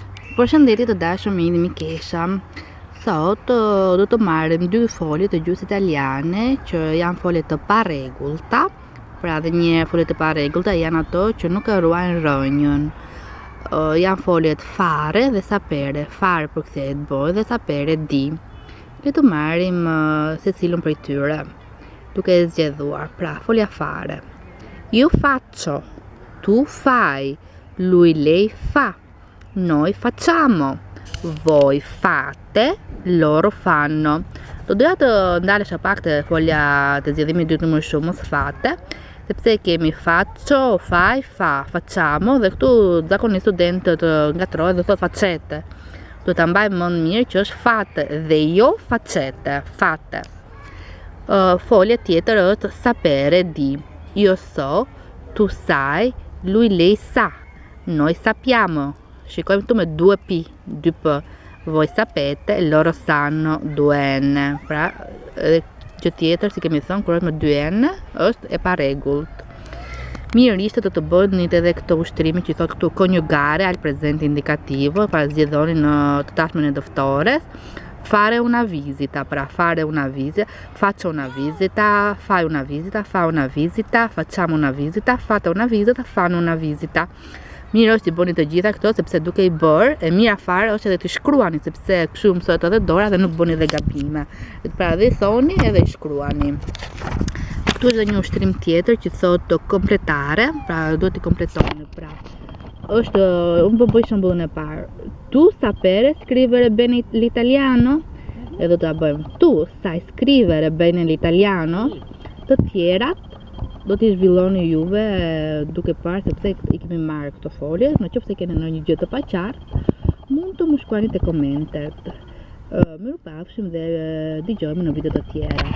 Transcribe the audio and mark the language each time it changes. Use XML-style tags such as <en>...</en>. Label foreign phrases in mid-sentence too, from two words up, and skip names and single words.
<sq>Përshëndetje të dashur miq dhe mikesha. Sot do të marrim dy folje të gjuhës italiane që janë folje të parregullta. Pra dhe një folje të parregullta janë ato që nuk e ruajnë rrënjën. Janë foljet fare dhe sapere. Fare përkthehet bëj dhe sapere di. Le të marrim secilën prej tyre, duke e zgjedhuar. Pra, folja fare.</sq> <it>Io faccio, tu fai, lui lei fa. Noi facciamo, voi fate, loro fanno.</it> <sq>Do doja të ndalesha pak të folja të zgjedhimit dytë numër shumë mos fate, sepse kemi</sq> <it>faccio, fai, fa, facciamo</it> <sq>dhe këtu zakonisht studentët ngatrohen dhe thot facete. Do ta mbajmë mend mirë që është fate dhe jo facete, fate. Folja tjetër është sapere di.</sq> <it>Io so, tu sai, lui lei sa. Noi sappiamo.</it> <sq>Shikojmë këtu me 2p, 2p.</sq> <it>Voi sapete, loro sanno, 2n.</it> <sq>Pra, gjë tjetër, si kemi thënë, kur është me 2n, është e parregullt. Mirë ishte të bëni edhe këto ushtrime që thotë këtu</sq> <it>coniugare al presente indicativo,</it> <sq>pra zgjedhoni në të tashmen e dëftores.</sq> <it>Fare una visita, pra fare una visita, faccio una visita, fai una visita, fa una visita, facciamo una visita, fate una visita, fanno una visita.</it> <sq>Mirë është i bëni të gjitha këto, sepse duke i bërë, e mira fare është edhe të shkruani, sepse kështu mësohet edhe dora dhe nuk bëni dhe gabime. Pra dhe thoni edhe i shkruani. Këtu është një ushtrim tjetër që thotë kompletare, pra duhet i kompletoni. Pra, është, unë po bëj shembullin e parë.</sq> <it>Tu sapere scrivere bene l'italiano?</it> <sq>E do ta bëjmë.</sq> <it>Tu sai scrivere bene l'italiano?</it> <sq>Të tjerat do t'i zhvilloni juve duke parë, sepse i kemi marrë këto folje. Në qoftë se keni ndonjë gjë të paqartë, mund të më shkruani te komentet. Mirupafshim dhe dëgjojmë në video të tjera.</sq>